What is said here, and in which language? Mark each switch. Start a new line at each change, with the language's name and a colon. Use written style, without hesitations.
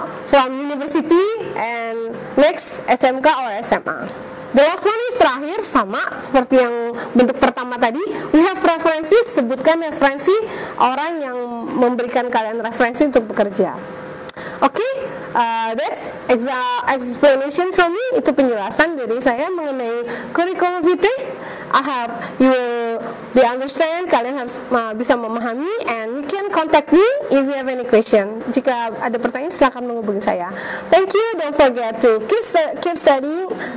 English: From university and next SMK or SMA. The last one is
Indonesian: terakhir, sama seperti yang bentuk pertama tadi.
English: We have references,
Indonesian: sebutkan referensi orang yang memberikan kalian referensi untuk bekerja.
English: Oke, that's explanation from me.
Indonesian: Itu penjelasan dari saya mengenai curriculum vitae.
English: I hope you will be understand.
Indonesian: Kalian harus bisa memahami,
English: and you can contact me if you have any question.
Indonesian: Jika ada pertanyaan, silakan menghubungi saya.
English: Thank you. Don't forget to keep studying.